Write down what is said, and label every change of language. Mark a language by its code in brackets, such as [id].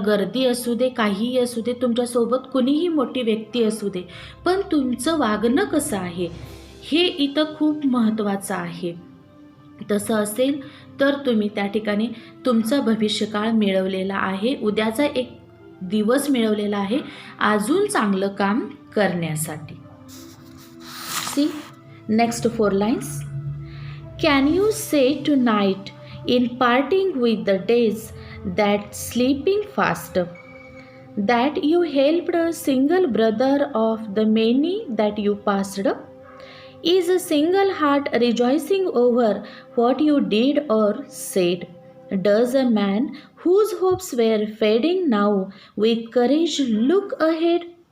[mr] गर्दी असू दे, काहीही असू दे, तुमच्यासोबत कुणीही मोठी व्यक्ती असू दे, पण तुमचं वागणं कसं आहे हे इथं खूप महत्त्वाचं आहे. तसं असेल तर तुम्ही त्या ठिकाणी तुमचा भविष्यकाळ मिळवलेला आहे, उद्याचा एक दिवस मिळवलेला आहे अजून चांगलं काम करण्यासाठी. [en] See next 4 lines. Can you say tonight in parting with the days that sleeping fast that you helped a single brother of the many that you passed? Is a single heart rejoicing over what you did or said? Does a man whose hopes were fading now with courage look ahead?